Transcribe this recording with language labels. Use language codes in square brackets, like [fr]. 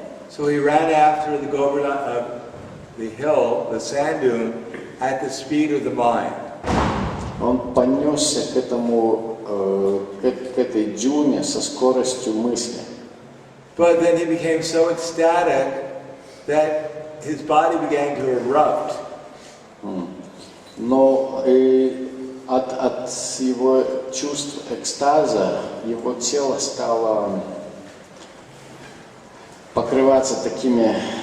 [en] So he ran after the Govardhan, the hill, the sand dune, at the speed of the mind. [ru] Он понесся к этой дюне со скоростью мысли. [en] But then he became so ecstatic that his body began to erupt. [ru] Но от его чувств экстаза его тело стало покрываться такими